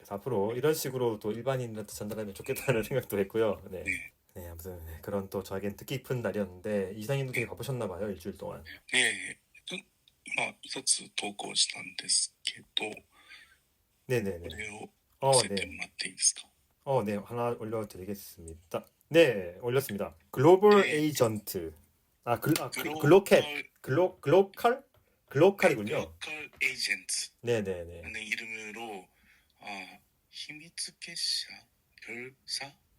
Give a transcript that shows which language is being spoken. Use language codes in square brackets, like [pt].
[ko] 그래서 앞으로 이런 식으로 또 일반인한테 전달하면 좋겠다는 생각도 했고요. 아무튼 그런 또 저에겐 뜻깊은 날이었는데 이사님도 되게 바쁘셨나 봐요, 일주일 동안. [ja] 今一つ投稿したんですけど、 [ko] 네네네. [ja] これを載せてもらっていいですか？ [ko] 네, 하나 올려드리겠습니다. 네, 올렸습니다. 글로벌 에이전트. 글로칼이군요. 글로컬 에이전트 네네네. 라는 이름으로 히미츠케샤 결사?